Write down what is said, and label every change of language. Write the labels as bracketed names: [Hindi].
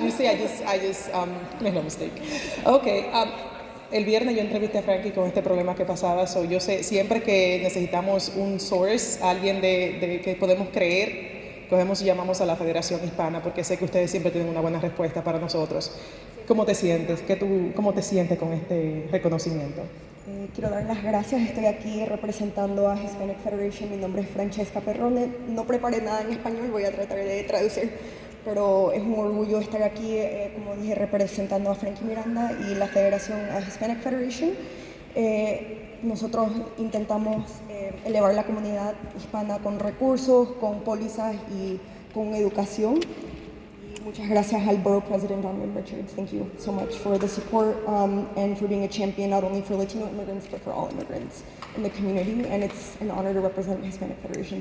[English] You see, I just made no mistake. [Spanish] Okay. El viernes yo entrevisté a Frankie con este problema que pasaba. [English] So [Spanish] yo sé, siempre que necesitamos un [English] source, [Spanish] alguien de que podemos creer, cogemos y llamamos a la Federación Hispana, porque sé que ustedes siempre tienen una buena respuesta para nosotros. ¿Cómo te sientes? ¿Cómo te sientes con este reconocimiento? Quiero dar las gracias, estoy aquí representando a Hispanic Federation, mi nombre es Francesca Perrone, no preparé nada en español, voy a tratar de traducir, pero es un orgullo estar aquí, como dije, representando a Frankie Miranda y la Federación Hispanic Federation. Nosotros intentamos elevar la comunidad hispana con recursos, con pólizas y con educación. Muchas gracias al Borough President Donovan Richards. [English] Thank you so much for the support and for being a champion not only for Latino immigrants but for all immigrants in the community. And it's an honor to represent Hispanic Federation.